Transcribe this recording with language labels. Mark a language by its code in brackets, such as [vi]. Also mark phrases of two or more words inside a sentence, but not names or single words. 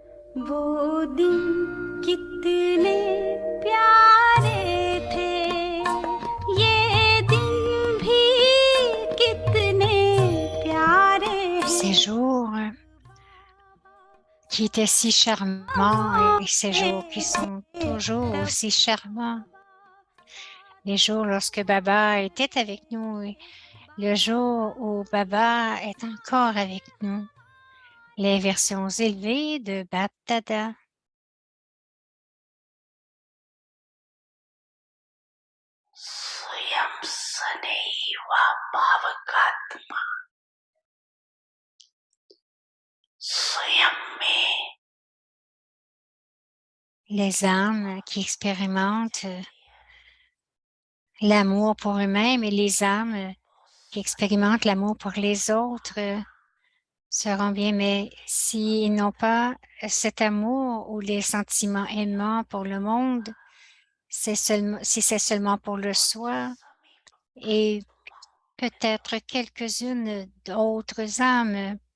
[hi] वो दिन कितने प्यारे थे, ये दिन भी कितने प्यारे [fr] Ces jours qui étaient si charmants et ces jours qui sont toujours aussi charmants. Les jours lorsque Baba était avec nous et le jour où Baba est encore avec nous. Les versions élevées de Bap Dada. [hi] स्वयं सदैव भावकात्मा स्वयं में [fr] Les âmes qui expérimentent l'amour pour eux-mêmes et les âmes qui expérimentent l'amour pour les autres seront bien, mais s'ils n'ont pas cet amour ou les sentiments aimants pour le monde, si c'est seulement pour le soi et peut-être quelques-unes d'autres âmes,